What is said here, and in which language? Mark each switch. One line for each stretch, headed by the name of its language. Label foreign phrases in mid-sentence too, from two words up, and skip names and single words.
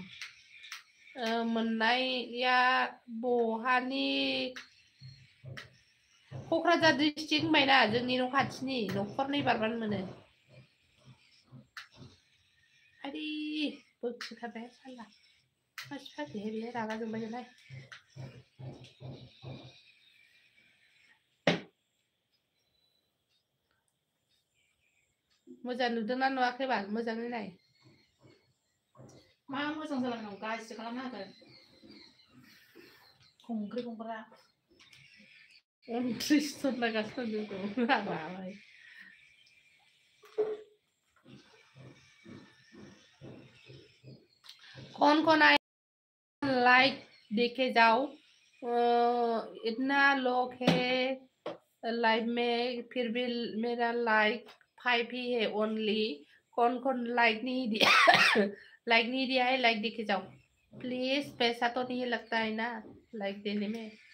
Bodo: मोननाया बहानि क'क्राझार डिस्ट्रिक्ट होनबायना जोंनि न' खाथिनि न'खरनै बारबानो मोनो आरे बोखोथारबाय साला मासि फाग्लिहाय बे रागा जोंबायगोनहाय मोजां नुदोंना नुवाखैबा मोजाङै नाय मा मोजां जालांनांगौ गाज्रि खालामना होगोन खंग्रा 29 लागासिनो दं माबाय
Hindi: कौन लाइक देखे जाओ इतना लोग है लाइव में फिर भी मेरा लाइक 5 ही है ओनली कौन लाइक नहीं दिया है लाइक देखे जाओ प्लीज पैसा तो नहीं लगता है ना लाइक देने में